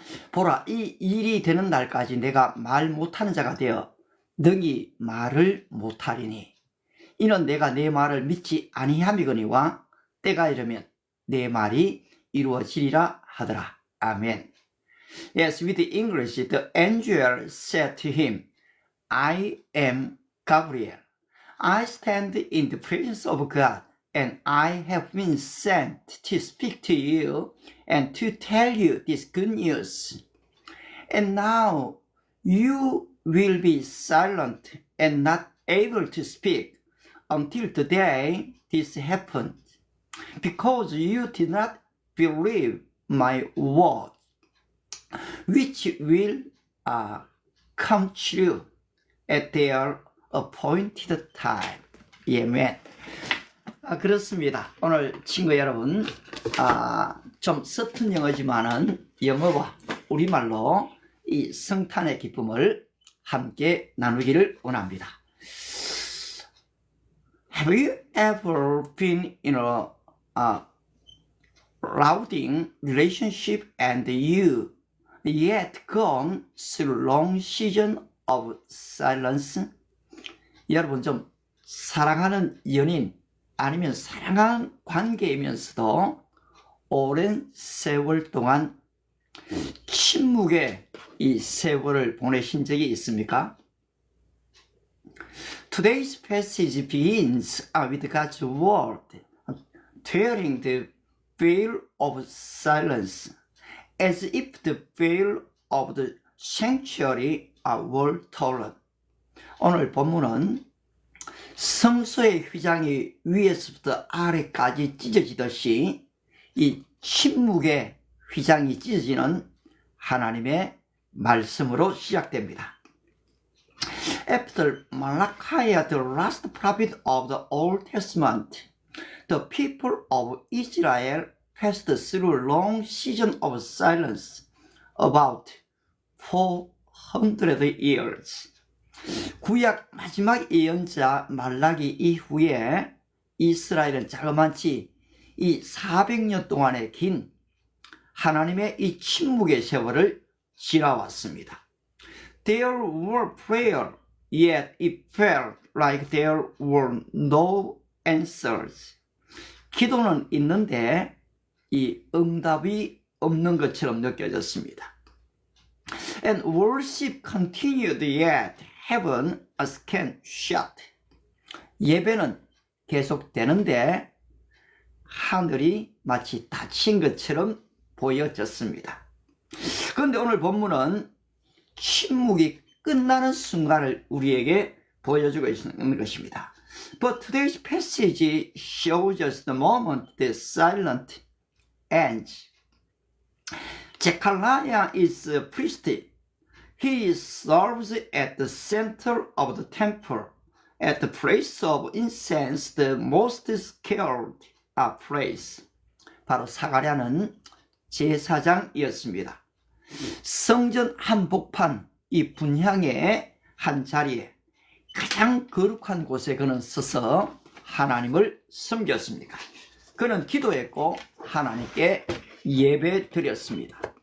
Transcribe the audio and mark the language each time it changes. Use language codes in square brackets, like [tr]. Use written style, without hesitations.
[ko] 보라, 이 일이 되는 날까지 내가 말 못하는 자가 되어 능히 말을 못하리니 이는 내가 내 말을 믿지 아니함이거니와 때가 이르면 내 말이 이루어지리라 하더라. 아멘. [en] Yes, with English, the angel said to him, I am Gabriel. I stand in the presence of God, and I have been sent to speak to you and to tell you this good news. And now you will be silent and not able to speak until the day this happened, because you did not believe my word, which will come true at their appointed time. [ko] Amen. 그렇습니다. 오늘 친구 여러분, 좀 서툰 영어지만은 영어와 우리말로 이 성탄의 기쁨을 함께 나누기를 원합니다. [en] Have you ever been in a loving relationship and you yet gone through long season of silence? [ko] 여러분 좀 사랑하는 연인 아니면 사랑하는 관계이면서도 오랜 세월 동안 침묵의 이 세월을 보내신 적이 있습니까? [en] Today's passage begins with God's word, tearing the veil of silence, as if the veil of the sanctuary were torn. [ko] 오늘 본문은 성소의 휘장이 위에서부터 아래까지 찢어지듯이 이 침묵의 휘장이 찢어지는 하나님의 말씀으로 시작됩니다. [en] After Malachi, the last prophet of the Old Testament, the people of Israel passed through a long season of silence, about 400 years. [ko] 구약 마지막 예언자 말라기 이후에 이스라엘은 자그마치 이 400년 동안의 긴 하나님의 이 침묵의 세월을 지나왔습니다. [en] There were prayers, yet it felt like there were no answers. [ko] 기도는 있는데 이 응답이 없는 것처럼 느껴졌습니다. [en] And worship continued, yet heaven was shut. [ko] 예배는 계속되는데 하늘이 마치 닫힌 것처럼 보여졌습니다. 그런데 오늘 본문은 침묵이 끝나는 순간을 우리에게 보여주고 있는 것입니다. [en] But today's passage shows us the moment the silence ends. Zechariah is a priest. He serves at the center of the temple, at the place of incense, the most sacred place. [ko] 바로 사가랴는 제사장이었습니다. 성전 한복판 이 분향의 한 자리에 가장 거룩한 곳에 그는 서서 하나님을 섬겼습니다. 그는 기도했고 하나님께 예배 드렸습니다.